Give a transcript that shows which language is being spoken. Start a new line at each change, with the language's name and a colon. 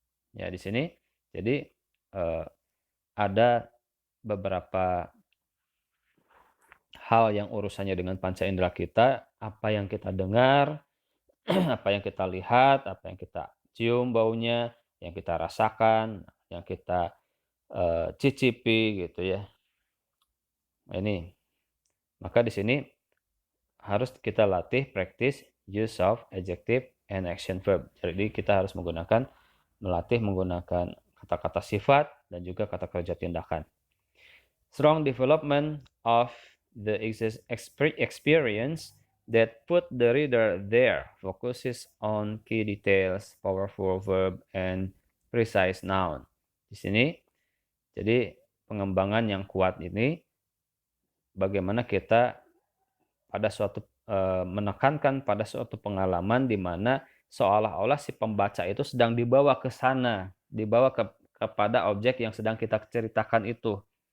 Indonesian: Ya di sini jadi ada beberapa hal yang urusannya dengan panca indera kita, apa yang kita dengar, apa yang kita lihat, apa yang kita cium baunya, yang kita rasakan, yang kita cicipi gitu ya. Ini, maka di sini harus kita latih practice use of adjective and action verb. Jadi kita harus melatih menggunakan kata-kata sifat dan juga kata kerja tindakan.
English: Strong development of the experience that put the reader there focuses on key details, powerful verb, and precise noun.
Indonesian: Di sini, jadi pengembangan yang kuat ini bagaimana kita pada suatu menekankan pada suatu pengalaman di mana seolah-olah si pembaca itu sedang dibawa ke sana, dibawa kepada objek yang sedang kita ceritakan itu.